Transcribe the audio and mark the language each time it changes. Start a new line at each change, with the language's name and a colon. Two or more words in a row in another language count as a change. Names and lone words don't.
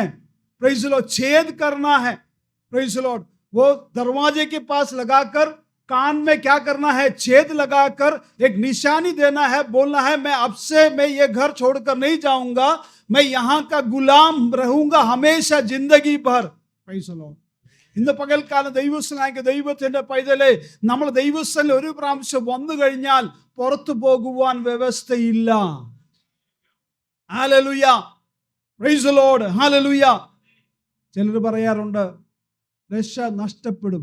English: praise the Lord.
Hindi: छेद करना है.
English: praise the Lord.
Hindi: वो दरवाजे के पास लगाकर कान में क्या करना है? छेद लगाकर एक निशानी देना है, बोलना है मैं ये घर छोड़कर नहीं जाऊंगा, मैं यहाँ का गुलाम रहूंगा हमेशा जिंदगी भर.
English: praise the Lord.
Malayalam: ഇന്ന് പകൽക്കാലം ദൈവസ്ഥനായ ദൈവത്തിന്റെ പൈതലെ, നമ്മൾ ദൈവസ്ഥനിൽ ഒരു പ്രാവശ്യം വന്നു കഴിഞ്ഞാൽ പുറത്തു പോകുവാൻ വ്യവസ്ഥയില്ല.
English: ഹല്ലേലൂയ. praise the Lord. ഹല്ലേലൂയ.
Malayalam: ചിലർ പറയാറുണ്ട് രക്ഷ നഷ്ടപ്പെടും.